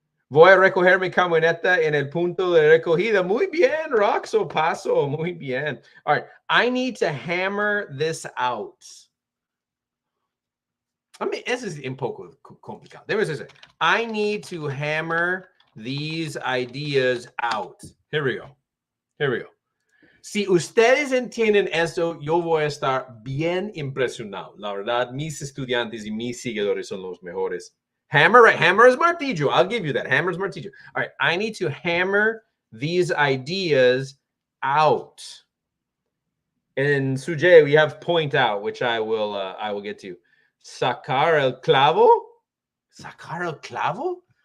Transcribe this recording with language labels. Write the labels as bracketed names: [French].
[Spanish] Voy a recoger mi camioneta en el punto de recogida. Muy bien, Roxo, paso. Muy bien. [English] All right. I need to hammer this out. I mean, this is [Spanish] un poco complicado. [English] There was this. I need to hammer these ideas out. Here we go. [Spanish] Si ustedes entienden esto, yo voy a estar bien impresionado. La verdad, mis estudiantes y mis seguidores son los mejores. [English] Hammer, right? Hammer is martillo. I'll give you that. Hammer is martillo. All right. I need to hammer these ideas out. In Suje, we have point out, which I will get to. [Spanish] Sacar el clavo? Sacar el clavo?